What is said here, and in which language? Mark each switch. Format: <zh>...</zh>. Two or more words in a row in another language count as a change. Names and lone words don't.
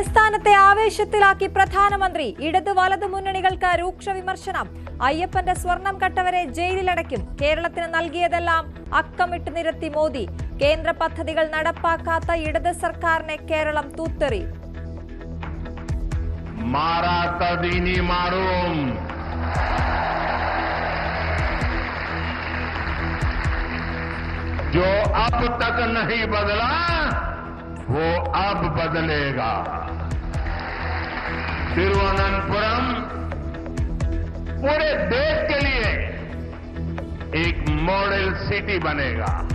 <ml>സംസ്ഥാനത്തെ ആവേശത്തിലാക്കി പ്രധാനമന്ത്രി. ഇടത് വലതു മുന്നണികൾക്ക് രൂക്ഷ വിമർശനം. അയ്യപ്പന്റെ സ്വർണം കട്ടവരെ ജയിലിലടയ്ക്കും. കേരളത്തിന് നൽകിയതെല്ലാം അക്കമിട്ട് നിരത്തി മോദി. കേന്ദ്ര പദ്ധതികൾ നടപ്പാക്കാത്ത ഇടത് സർക്കാരിനെ കേരളം തൂത്തെറി.</ml> <hi>जो अब तक नहीं बदला वो अब बदलेगा. तिरुवनंतपुरम पूरे देश के लिए एक मॉडल सिटी बनेगा.</hi>